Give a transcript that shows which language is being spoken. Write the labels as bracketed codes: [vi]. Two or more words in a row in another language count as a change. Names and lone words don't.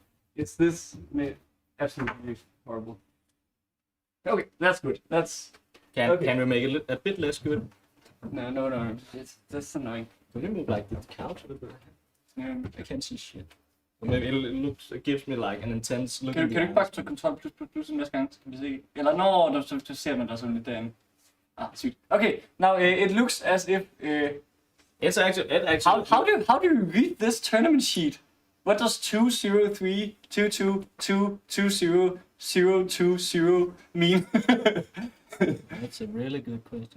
[en] It's this absolutely horrible. Okay, that's good. That's okay. Can we make it a bit less good? no. That's annoying. Can you move like the couch a little bit? I can't see shit. Or maybe it gives me like an intense look. [da] Kan du ikke bare trykke Ctrl plus næste gang, så kan vi se? Eller du ser man der sådan lidt derinde. Sygt. [en] Okay, now it looks as if. It's actually. How do you read this tournament sheet? What does 203 222 20 mean? That's a really good question.